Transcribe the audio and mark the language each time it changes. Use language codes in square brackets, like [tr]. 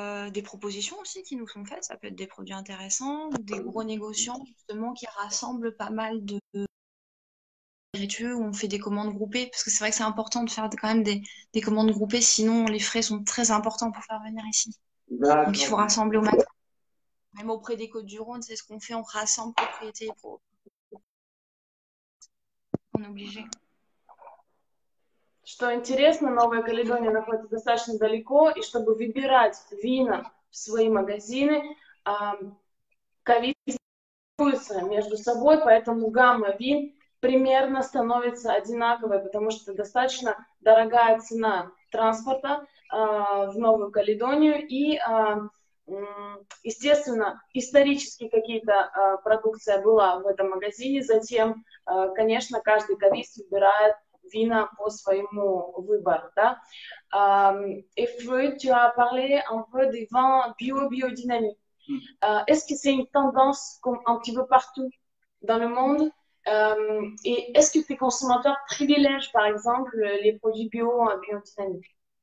[fr] Des propositions aussi qui nous sont faites, ça peut être des produits intéressants, des gros négociants justement qui rassemblent pas mal de spiritueux où on fait des commandes groupées, parce que c'est vrai que c'est important de faire quand même des commandes groupées, sinon les frais sont très importants pour faire venir ici. Donc il faut D'accord. rassembler au maximum. Même auprès des Côtes-du-Rhône, c'est ce qu'on fait, on rassemble propriétés et pro. On est obligé. [ru] Что интересно, Новая Каледония находится достаточно далеко, и чтобы выбирать вина в свои магазины, количествуются между собой, поэтому гамма вин примерно становится одинаковой, потому что достаточно дорогая цена транспорта в Новую Каледонию, и, естественно, исторически какие-то продукция была в этом магазине, затем, конечно, каждый кавист выбирает vina по своему выбору, да. [fr] Et puis, tu as parlé un peu des vins biodynamiques. Est-ce que c'est une tendance comme un petit peu partout dans le monde? Et est-ce que tes consommateurs privilègent, par exemple, les produits biodynamiques?